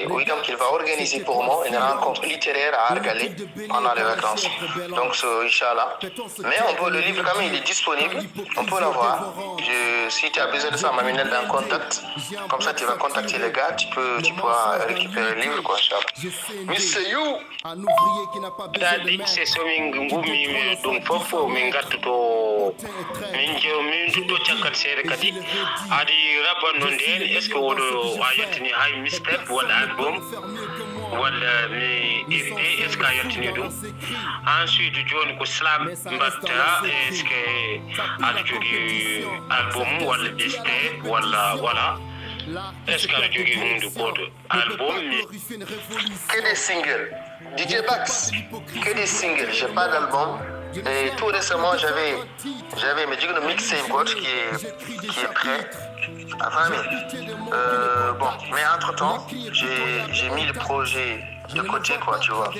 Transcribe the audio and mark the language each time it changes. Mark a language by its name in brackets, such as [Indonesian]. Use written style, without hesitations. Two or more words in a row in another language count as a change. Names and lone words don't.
[French] Oui, donc il va organiser pour moi une rencontre littéraire à Argalé pendant les vacances. Donc, Inch'Allah. Mais le livre, quand même, il est disponible. On peut l'avoir. Si tu as besoin de ça, m'a mis en contact. Comme ça, tu vas contacter les gars. Tu pourras récupérer le livre, quoi, Inch'Allah. Mr. You! [Fula] Dadix c'est so min gummi ɗum fof min gartuto min do cakkat seede kadi adi rabban non den [French] est ce que [Fula] wodo a yettini hay mistake wala album wala mi ifde [French] est ce que [Fula] a yettini dum ensuite joni ko slam mbatta [French] est ce que [Fula] ada jogi album wala mistake wala voilà [French] est ce que [Fula] ada jogi hunde goto album [French] que des singles DJ Bax que des singles j'ai pas d'album. Et tout récemment, j'avais mes jigs de mixtape God qui est prêt. Enfin, bon, mais entre-temps, j'ai mis le projet de côté, quoi, tu vois.